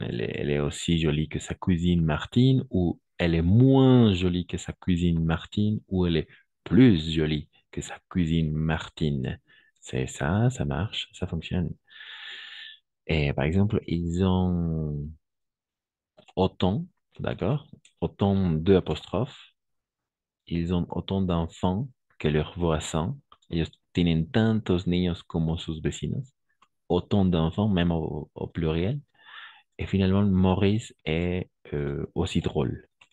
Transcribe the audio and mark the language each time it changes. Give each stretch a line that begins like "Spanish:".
French: Elle est aussi jolie que sa cousine Martine, ou elle est moins jolie que sa cousine Martine, ou elle est plus jolie que sa cousine Martine. C'est ça, ça marche, ça fonctionne. Et par exemple, ils ont autant, d'accord? Autant deux apostrophes. Ils ont autant d'enfants que leurs voisins.
Spanish: Ellos tienen tantos niños como sus vecinos.
French: Autant d'enfants, même au pluriel. Et finalement, Maurice est aussi drôle.